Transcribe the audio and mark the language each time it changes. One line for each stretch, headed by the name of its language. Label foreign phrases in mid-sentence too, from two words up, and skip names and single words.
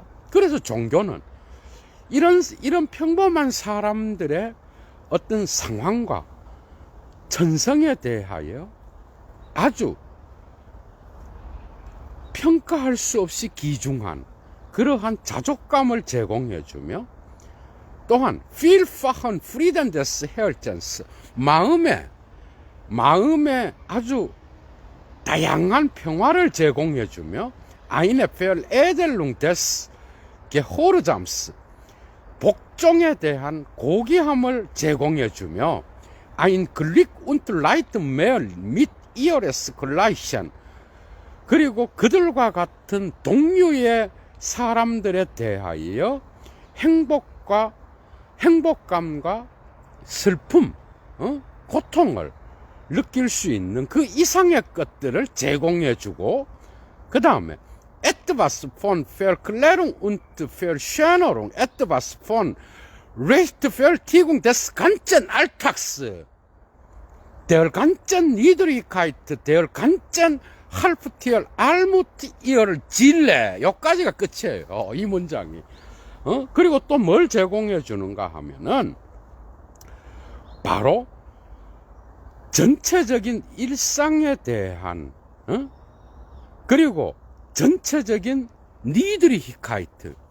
Korean: 그래서 종교는 이런 평범한 사람들의 어떤 상황과 천성에 대하여 아주 평가할 수 없이 귀중한 그러한 자족감을 제공해주며 또한
German: vielfachen Frieden des Herzens,
Korean: 마음에 아주 다양한 평화를 제공해주며
German: eine Veredelung des Gehorsams,
Korean: 복종에 대한 고귀함을 제공해주며
German: ein Glück und Leid mehr mit ihres Gleichen,
Korean: 그리고 그들과 같은 동류의 사람들에 대하여 행복감과 슬픔, 고통을 느낄 수 있는 그 이상의 것들을 제공해주고, 그 다음에
German: etwas von Verklärung und Verschönerung, etwas von Rechtfertigung des ganzen Alltags, der ganzen Niedrigkeit, der ganzen Halbtier, Almut ihr Zille,
Korean: 여기까지가 끝이에요, 이 문장이. 그리고 또 뭘 제공해 주는가 하면은 바로 전체적인 일상에 대한 그리고 전체적인 니드리히카이트,